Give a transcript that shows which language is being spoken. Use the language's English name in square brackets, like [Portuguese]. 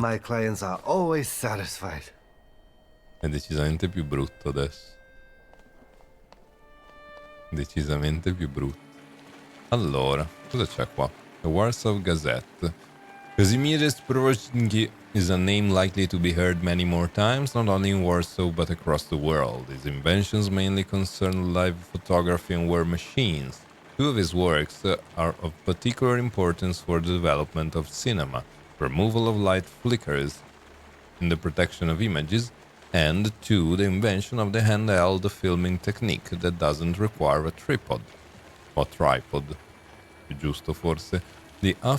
[English] My clients are always satisfied. [Italian] È decisamente più brutto adesso. Decisamente più brutto. Allora, cosa c'è qua? The Warsaw Gazette. [English] Kazimierz Prozhny is a name likely to be heard many more times, not only in Warsaw but across the world. His inventions mainly concern live photography and war machines. Two of his works are of particular importance for the development of cinema, removal of light flickers in the protection of images, and two, the invention of the handheld filming technique that doesn't require a tripod. [Italian] O tripod, più giusto forse. [English] The